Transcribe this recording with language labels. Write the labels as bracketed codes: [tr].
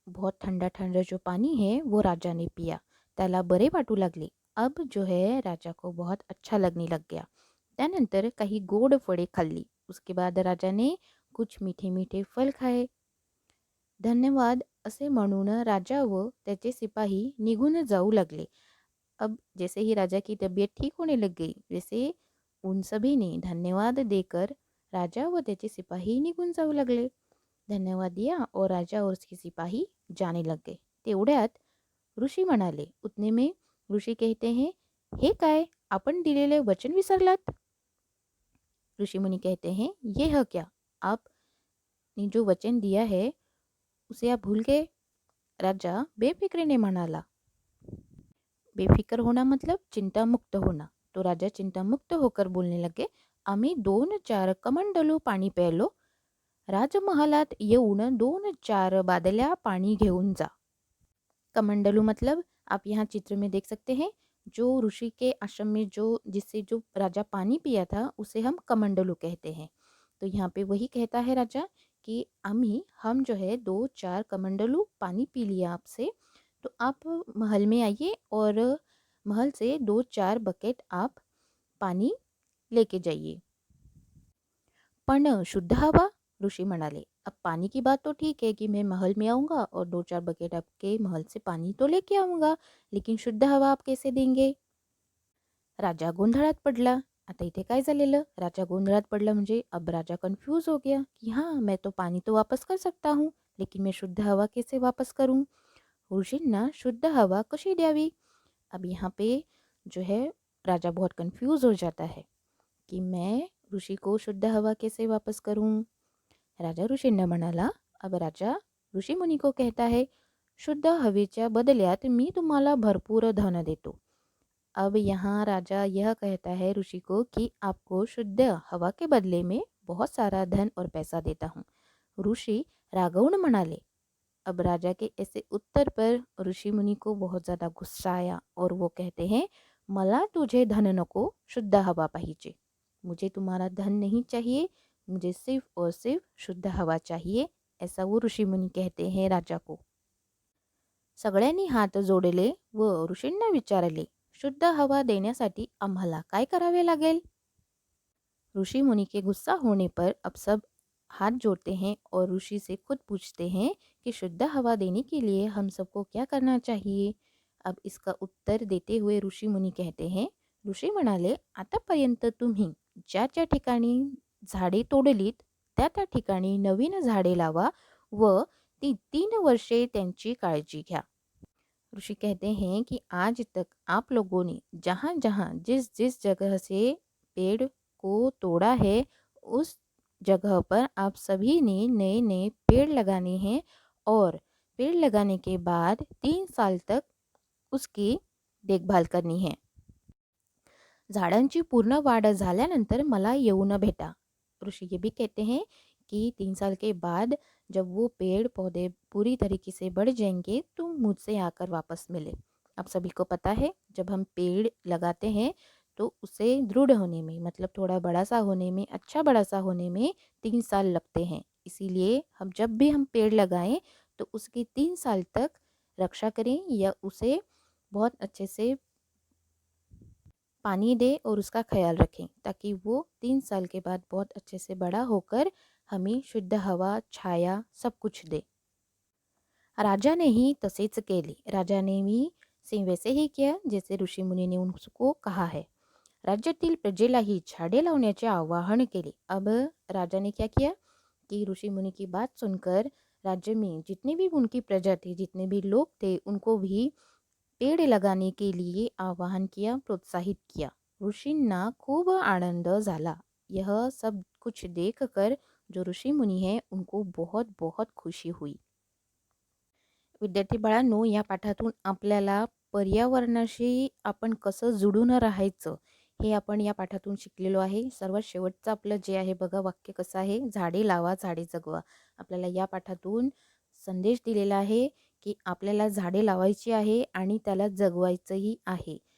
[hi] बहुत ठंडा ठंडा जो पानी है वो राजा ने पिया। [mr] त्याला बरे वाटू लागले। [hi] अब जो है राजा को बहुत अच्छा लगने लग गया। [mr] त्यानंतर काही गोड फळे खाल्ली। [hi] उसके बाद राजा ने कुछ मीठे मीठे फल खाए। [mr] धन्यवाद असे म्हणून राजा व त्याचे सिपाही निघून जाऊ लागले। [hi] अब जैसे ही राजा की तबीयत ठीक होने लग गई वैसे उन सभी ने धन्यवाद देकर [mr] राजा व त्याचे सिपाही निघून जाऊ लागले। [hi] धन्यवाद दिया और राजा और उसके सिपाही जाने लग गए। [mr] तेवढ्यात ऋषी म्हणाले, [hi] उतने में ऋषि कहते हैं, [mr] हे काय, आपण दिलेले वचन विसरलात? [hi] ऋषि मुनि कहते हैं, ये है क्या, आपने जो वचन दिया है उसे आप भूल गए? [mr] राजा बेफिक्रीने म्हणाला। [hi] बेफिक्र होना मतलब चिंता मुक्त होना। तो राजा चिंता मुक्त होकर बोलने लगे, [mr] आम्ही 2-4 कमंडलू पाणी प्यायलो, राजमहालात येऊन 2-4 बादल्या पानी घेऊन जा। [hi] कमंडलू मतलब आप यहाँ चित्र में देख सकते हैं, जो ऋषि के आश्रम में जो राजा पानी पिया था उसे हम कमंडलू कहते हैं। तो यहाँ पे वही कहता है राजा कि हम जो है 2-4 कमंडलू पानी पी लिया आपसे, तो आप महल में आइए और महल से 2-4 बकेट आप पानी लेके जाइए। [mr] पण शुद्ध हवा? ऋषि म्हणाले, [hi] अब पानी की बात तो ठीक है कि मैं महल में आऊँगा और 2-4 बकेट आपके महल से पानी तो लेके आऊँगा, लेकिन शुद्ध हवा आप कैसे देंगे? [mr] राजा गोंधळात पडला. आता इथे काय झालेलं? राजा गोंधळात पडला म्हणजे [hi] अब राजा कन्फ्यूज हो गया कि हाँ, मैं तो पानी तो वापस कर सकता हूँ, लेकिन मैं शुद्ध हवा कैसे वापस करूँ? [mr] ऋषींना शुद्ध हवा कशी द्यावी? [hi] अब यहाँ पे जो है राजा बहुत कन्फ्यूज हो जाता है कि मैं ऋषि को शुद्ध हवा कैसे वापस करूँ? [mr] राजा ऋषींना म्हणाला. [hi] अब राजा ऋषीमुनी को कहता है, [mr] शुद्ध हवेच्या बदल्यात मी तुम्हाला भरपूर धन देतो. [hi] अब यहाँ राजा यह कहता है ऋषि को कि आपको शुद्ध हवा के बदले में बहुत सारा धन और पैसा देता हूँ. [mr] ऋषि रागवून म्हणाले. [hi] अब राजा के ऐसे उत्तर पर ऋषि मुनि को बहुत ज़्यादा गुस्सा आया और वो कहते हैं, [mr] मला तुझे धन नको, शुद्ध हवा पाहिजे. [hi] मुझे तुम्हारा धन नहीं चाहिए, मुझे सिर्फ और सिर्फ शुद्ध हवा चाहिए, ऐसा वो ऋषि मुनी कहते हैं राजा को. [mr] सगळ्यांनी हात जोडले व ऋषींना विचारले, शुद्ध हवा देण्यासाठी आम्हाला काय करावे लागेल? [hi] ऋषि मुनि के गुस्सा होने पर अब सब हाथ जोड़ते हैं और ऋषि से खुद पूछते हैं कि शुद्ध हवा देने के लिए हम सबको क्या करना चाहिए. अब इसका उत्तर देते हुए ऋषि मुनी कहते हैं. [mr] ऋषी म्हणाले, आतापर्यंत तुम्ही ज्या ज्या ठिकाणी झाडे तोडलीत त्या त्या ठिकाणी नवीन झाडे लावा व ती 3 वर्षे त्यांची काळजी घ्या. [hi] ऋषि कहते हैं कि आज तक आप लोगों ने जहाँ जहाँ जिस जिस जगह से पेड़ को तोड़ा है उस जगह पर आप सभी ने नए नए पेड़ लगाने हैं और पेड़ लगाने के बाद 3 साल तक उसकी देखभाल करनी है. [mr] झाडांची पूर्ण वाढ झाल्यानंतर मला येऊन भेटा. [hi] ऋषि ये भी कहते हैं कि 3 साल के बाद जब वो पेड़ पौधे पूरी तरीके से बढ़ जाएंगे तो मुझसे आकर वापस मिले. आप सभी को पता है जब हम पेड़ लगाते हैं तो उसे दृढ़ होने में मतलब थोड़ा बड़ा सा होने में अच्छा बड़ा सा होने में 3 साल लगते हैं. इसीलिए हम जब भी हम पेड़ लगाएं तो उसकी 3 साल तक रक्षा करें या उसे बहुत अच्छे से पानी दे और उसका ख्याल रखें ताकि वो 3 साल के बाद बहुत अच्छे से बड़ा होकर हमें शुद्ध हवा छाया सब कुछ दे. [mr] राजा ने ही तसेच केले. [hi] राजा ने भी सेम वैसे ही किया जैसे ऋषि मुनि ने उसको कहा है. [mr] राज्यातील प्रजेलाही झाडे लावण्याचे आवाहन केले. [hi] अब राजा ने क्या किया कि ऋषि मुनि की बात सुनकर राज्य में जितने भी उनकी प्रजा थे जितने भी लोग थे उनको भी पेड़ लगाने के लिए आवाहन किया, प्रोत्साहित किया. [mr] ऋषींना खूब आनंद झाला. [hi] यह सब कुछ देखकर जो ऋषि मुनी हैं उनको बहुत बहुत खुशी हुई. [mr] विद्यार्थी बाळांनो, या पाठातून आपल्याला पर्यावरणाशी आपण कसं जुडून राहायचं हे आपण या पाठातून शिकलेलो आहे. सर्वात शेवटचं आपलं जे आहे बघा वाक्य कसं आहे, झाडे लावा झाडे जगवा. आपल्याला या पाठातून संदेश दिलेला आहे की आपल्याला झाडे लावायची आहे आणि त्याला जगवायचंही आहे.